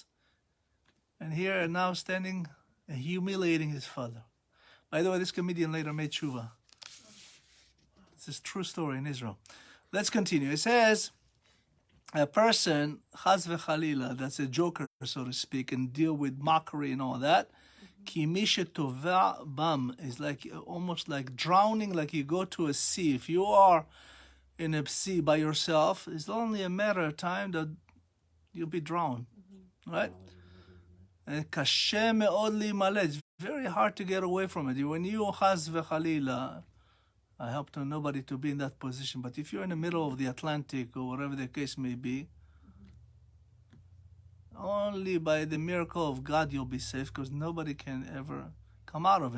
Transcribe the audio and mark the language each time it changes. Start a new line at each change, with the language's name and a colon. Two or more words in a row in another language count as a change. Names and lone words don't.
English: And here now standing and humiliating his father. By the way, this comedian later made tshuva. It's a true story in Israel. Let's continue. It says, a person,
Hebrew: חס וחלילה,
English: that's a joker, so to speak, and deal with mockery and all that,
Hebrew: כי מי שטובע בם,
English: is like almost like drowning, like you go to a sea. If you are in a sea by yourself, it's only a matter of time that you'll be drowned, right? And
Hebrew: קשה מאוד לעלות,
English: it's very hard to get away from it. When you
Hebrew: חס וחלילה,
English: I hope to nobody to be in that position. But if you're in the middle of the Atlantic or whatever the case may be, only by the miracle of God you'll be safe, because nobody can ever come out of it.